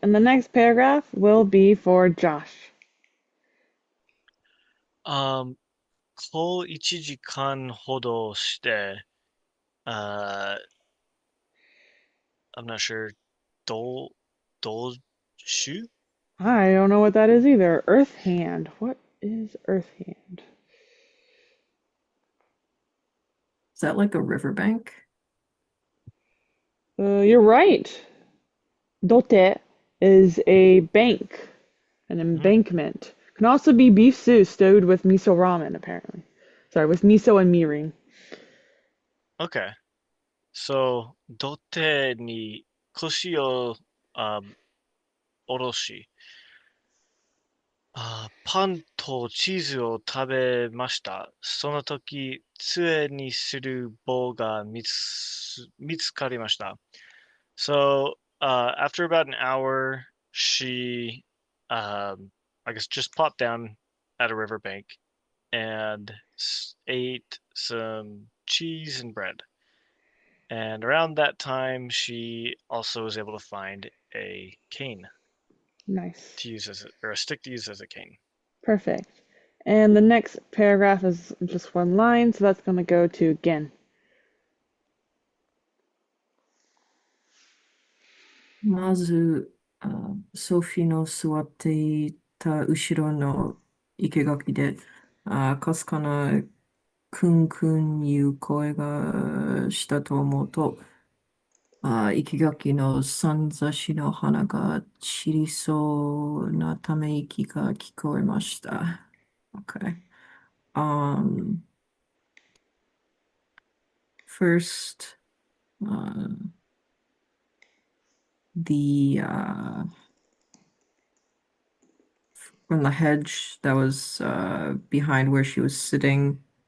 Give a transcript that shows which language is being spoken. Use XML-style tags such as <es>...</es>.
<en>And the next paragraph will be for Josh.</en> <ja>あー、こう1時間ほどして、</ja> <en>uh, I'm not sure,</en> <ja>どう、どうしゅ</ja> <en>I don't know what that is either. Earth hand. What is earth hand? Is that like a riverbank? You're right. Dote is a bank, an embankment. Can also be beef stew stowed with miso ramen, apparently. Sorry, with miso and mirin. Okay.</en> <ja>So, 土手に腰を下ろし、パンとチーズを食べました。その時、杖にする棒が見つかりました。</ja> <en>So, after about an hour, she, I guess, just plopped down at a riverbank and ate some cheese and bread. And around that time, she also was able to find a cane Nice. to use or a stick to use as a cane. Perfect. And the next paragraph is just one line, so that's going to go to Gen.</en> <ja>まず、ソフィーの座っていた後ろの生垣で、かすかなクンクンいう声がしたと思うと、生垣のさんざしの花が散りそうなため息が聞こえました。</ja> <en>Okay. Um, first, uh, the from the hedge that was behind where she was sitting.</en>